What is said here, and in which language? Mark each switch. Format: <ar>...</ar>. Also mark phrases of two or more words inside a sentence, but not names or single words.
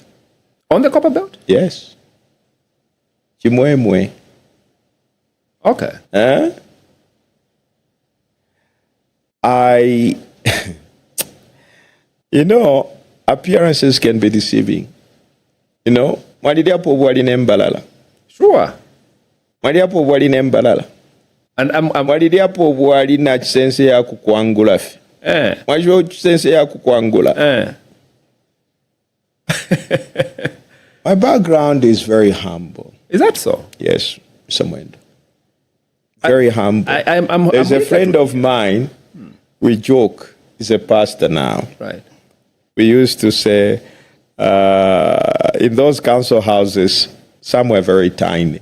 <en>On the Copper Belt? Yes. Chimoemwe. Okay. You know, appearances can be deceiving. You know,</en> <bem>mwalidiapo bwali nembalala.</bem> <en>Sure.</en> <bem>Mwalidiapo bwali nembalala.</bem> <en>And</en> <bem>mwalidiapo bwali na chisense ya kukwangula fi. Mwajua chisense ya kukwangula.</bem> <en>My background is very humble. Is that so? Yes, Mr. Mwenda. Very humble. There's a friend of mine, we joke, he's a pastor now. Right. We used to say, in those council houses, some were very tiny.</en>